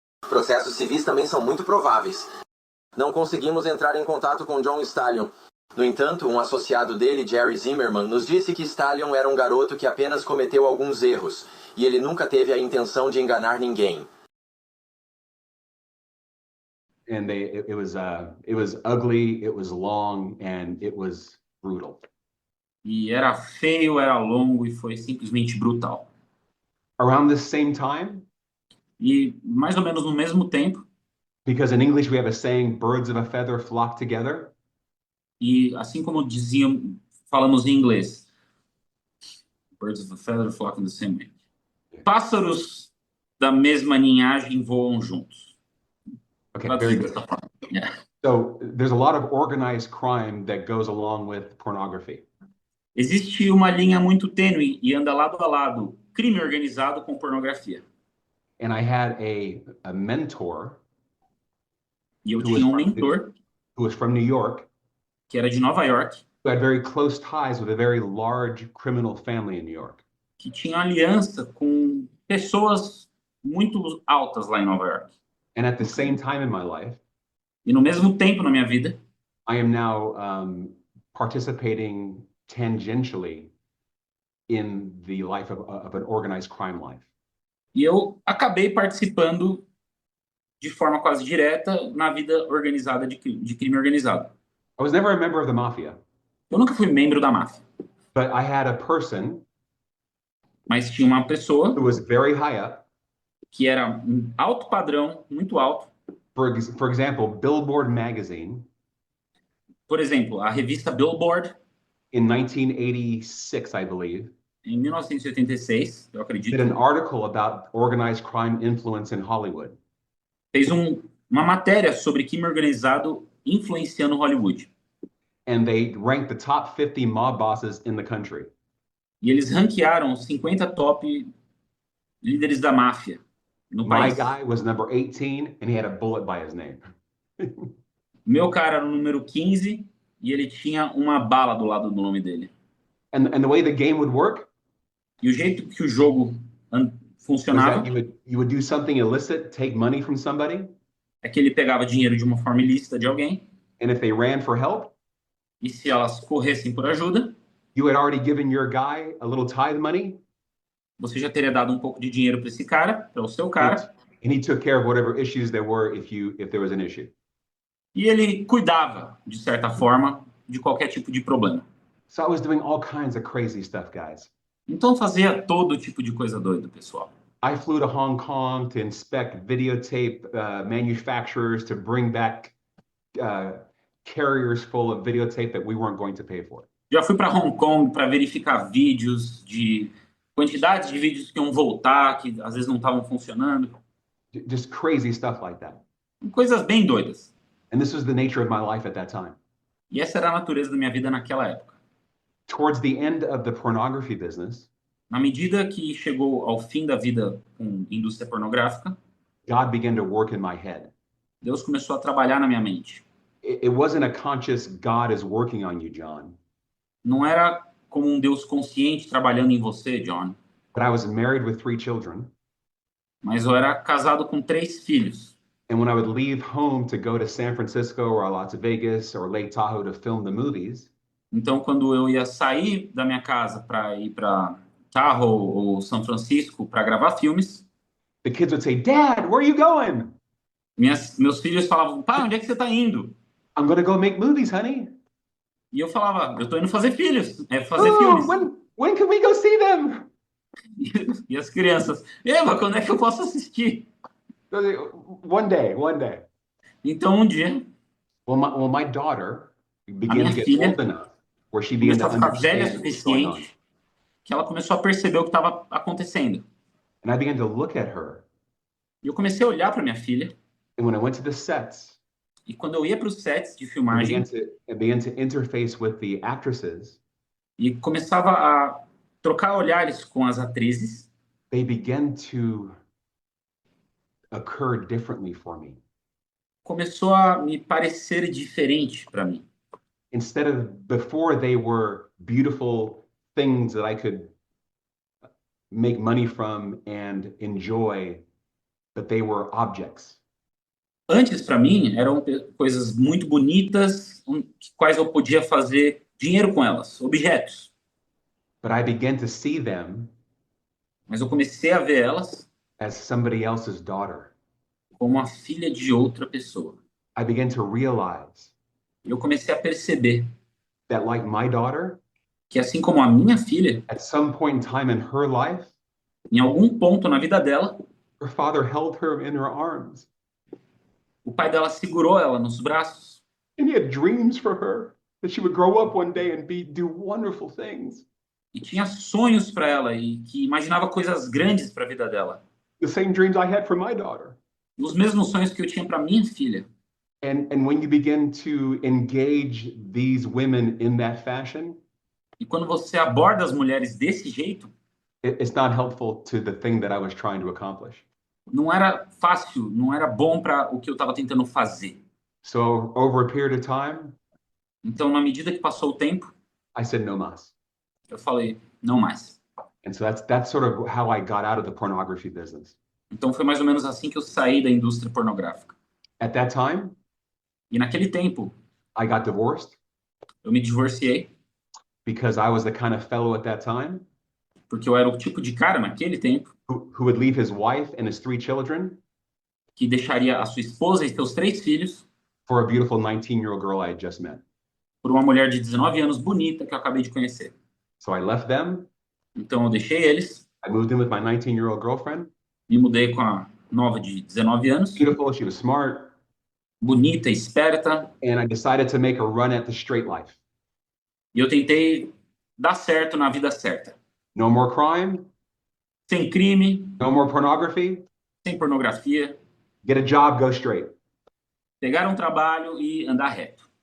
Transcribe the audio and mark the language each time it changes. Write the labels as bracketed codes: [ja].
[pt] Processos civis também são muito prováveis. Não conseguimos entrar em contato com John Stallion. No entanto, um associado dele, Jerry Zimmerman, nos disse que Stallion era um garoto que apenas cometeu alguns erros, e ele nunca teve a intenção de enganar ninguém. [en] And it was ugly, it was long, and it was brutal. [pt] E era feio, era longo e foi simplesmente brutal. [en] Around this same time, [pt] E mais ou menos no mesmo tempo, [en] because in English we have a saying, birds of a feather flock together. [pt] e assim como falamos em inglês, [en] birds of a feather flock in the same way. [pt] Pássaros da mesma ninhagem voam juntos. [en] Okay, very good. [pt] Dessa forma. Yeah. [en] So there's a lot of organized crime that goes along with pornography. [pt] Existe uma linha muito tênue e anda lado a lado, crime organizado com pornografia. [en] And I had a mentor [pt] E eu [en] Who [pt] tinha [en] was [pt] um mentor [en] who was from New York, [pt] que era de Nova York, [en] who had very close ties with a very large criminal family in New York. [pt] que tinha aliança com pessoas muito altas lá em Nova York. [en] And at the same time in my life, [pt] E no mesmo tempo na minha vida, [en] I am now participating tangentially in the life of an organized crime life. [pt] e eu acabei participando de forma quase direta na vida organizada de crime organizado. [en] I was never a member of the mafia, [pt] Eu nunca fui membro da máfia, [en] but I had a person [pt] mas tinha uma pessoa [en] who was very high up. [pt] que era um alto padrão, muito alto. [en] For example, Billboard magazine [pt] Por exemplo, a revista Billboard, [en] in 1986, I believe, [pt] em 1986, eu [en] did [pt] acredito, [en] an article about organized crime influence in Hollywood. [pt] fez uma matéria sobre crime organizado influenciando Hollywood. [en] And they ranked the top 50 mob bosses in the country. [pt] E eles ranquearam os 50 top líderes da máfia no [en] My [pt] país. [en] guy was number 18, and he had a bullet by his name. [pt] Meu cara era o número 15 e ele tinha uma bala do lado do nome dele. [en] And the way the game would work [pt] E o jeito que o jogo [en] was [pt] funcionava [en] that you would do something illicit, take money from somebody, [pt] é que ele pegava dinheiro de uma forma ilícita de alguém, [en] and if they ran for help, [pt] e se elas corressem por ajuda, [en] you had already given your guy a little tithe money, [pt] você já teria dado um pouco de dinheiro para esse cara, para o seu cara, [en] And he took care of whatever issues there were if there was an issue. [pt] E ele cuidava, de certa forma, de qualquer tipo de problema. [en] So I was doing all kinds of crazy stuff, guys. [pt] Então fazia todo tipo de coisa doida, pessoal. [en] I flew to Hong Kong to inspect videotape manufacturers to bring back carriers full of videotape that we weren't going to pay for. [pt] Já fui para Hong Kong para verificar vídeos de quantidades de vídeos que iam voltar, que às vezes não estavam funcionando. [en] Just crazy stuff like that. [pt] Coisas bem doidas. [en] And this was the nature of my life at that time. [pt] E essa era a natureza da minha vida naquela época. [en] Towards the end of the pornography business, [pt] Na medida que chegou ao fim da vida com indústria pornográfica, [en] God began to work in my head. [pt] Deus começou a trabalhar na minha mente. [en] It wasn't a conscious God is working on you, John. [pt] Não era como um Deus consciente trabalhando em você, John, [en] But I was married with 3 children. [pt] mas eu era casado com 3 filhos. [en] And when I would leave home to go to San Francisco or Las Vegas or Lake Tahoe to film the movies, [pt] Então, quando eu ia sair da minha casa para ir para Tahoe ou São Francisco para gravar filmes, [en] the kids would say, Dad, where are you going? [pt] meus filhos falavam: pai, onde é que você está indo? [en] I'm going to go make movies, honey. [pt] E eu falava: eu estou indo fazer filhos, fazer [en] Oh, [pt] filmes. [en] when can we go see them? [pt] E as crianças: Eva, quando é que eu posso assistir? [en] One day. [pt] Então, um dia, [en] Well, my daughter began [pt] minha [en] to get [pt] filha [en] old enough where she began [pt] começou [en] to [pt] a ficar velha o [en] understand what's going on. [pt] suficiente que ela começou a perceber o que estava acontecendo. [en] And I began to look at her. [pt] E eu comecei a olhar para minha filha, [en] And when I went to the sets, [pt] e quando eu ia para os sets de [en] I [pt] filmagem [en] began to interface with the actresses, [pt] e começava a trocar olhares com as atrizes, [en] they began to occur differently for me. [pt] começou a me parecer diferente para mim. [en] Instead of before they were beautiful things that I could make money from and enjoy, but they were objects. [pt] Antes, para mim, eram coisas muito bonitas, quais eu podia fazer dinheiro com elas, objetos. [en] But I began to see them [pt] Mas eu comecei a ver elas [en] as somebody else's daughter. [pt] como a filha de outra pessoa. [en] I began to realize [pt] Eu comecei a perceber [en] that, like my daughter, [pt] que, assim como a minha filha, [en] at some point in time in her life, [pt] em algum ponto na vida dela, [en] her father held her in her arms [pt] o pai dela segurou ela nos braços [en] and he had dreams for her that she would grow up one day and do wonderful things. [pt] e tinha sonhos para ela e que imaginava coisas grandes para a vida dela. [en] The same dreams I had for my daughter. [pt] Os mesmos sonhos que eu tinha para minha filha. [en] And when you begin to engage these women in that fashion, [pt] E quando você aborda as mulheres desse jeito, [en] it's not helpful to the thing that I was trying to accomplish. [pt] não era fácil, não era bom para o que eu estava tentando fazer. [en] So over a period of time, [pt] Então, na medida que passou o tempo, [en] I said no mas. [pt] eu falei, não mais. [en] And so that's sort of how I got out of the pornography business. [pt] Então, foi mais ou menos assim que eu saí da indústria pornográfica. [en] At that time, [pt] E naquele tempo, [en] I got divorced [pt] eu me divorciei, [en] because I was the kind of fellow at that time [pt] porque eu era o tipo de cara naquele tempo [en] who would leave his wife and his 3 children [pt] que deixaria a sua esposa e seus 3 filhos [en] for a beautiful 19-year-old girl I had just met. [pt] por uma mulher de 19 anos bonita que eu acabei de conhecer. [en] So I left them. [pt] Então, eu deixei eles, [en] I moved in with my 19-year-old girlfriend. [pt] me mudei com a nova de 19 anos, [en] Beautiful, she was smart, [pt] bonita, esperta, [en] and I decided to make a run at the straight life. [pt] e eu tentei dar certo na vida certa. [en] No more crime, [pt] Sem crime, [en] no more pornography, [pt] sem pornografia, [en] get a job, go straight. [pt] pegar um trabalho e andar reto.